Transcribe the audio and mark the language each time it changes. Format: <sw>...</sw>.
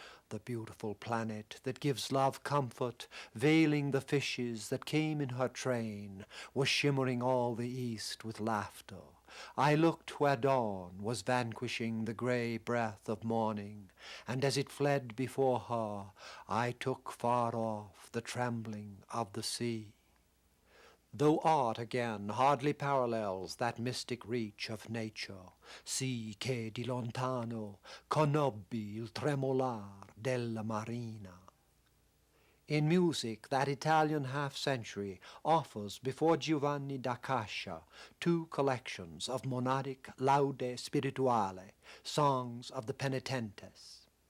<en>The beautiful planet that gives love comfort, veiling the fishes that came in her train, was shimmering all the east with laughter. I looked where dawn was vanquishing the grey breath of morning, and as it fled before her, I took far off the trembling of the sea. Though art again hardly parallels that mystic reach of nature,</en> <it>sì che di lontano conobbi il tremolar della marina.</it> <en>In music, that Italian half-century offers before Giovanni da Cascia 2 collections of monadic laude spirituale, songs of the penitentes.</en>